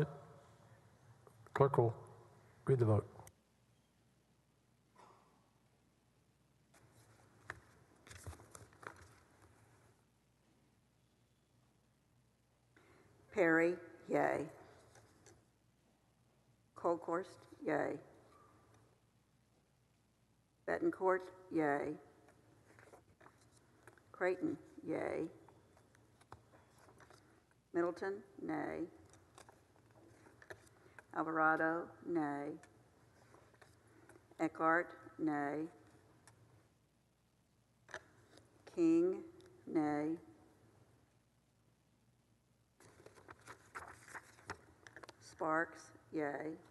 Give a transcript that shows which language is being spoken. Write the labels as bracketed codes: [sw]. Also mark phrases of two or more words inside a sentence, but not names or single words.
[en] Clerk will read the vote. Perry, yea. Colkhorst, yea. Betancourt, yea. Creighton, yea. Middleton, nay. Alvarado, nay. Eckhart, nay. King, nay. Sparks, yea.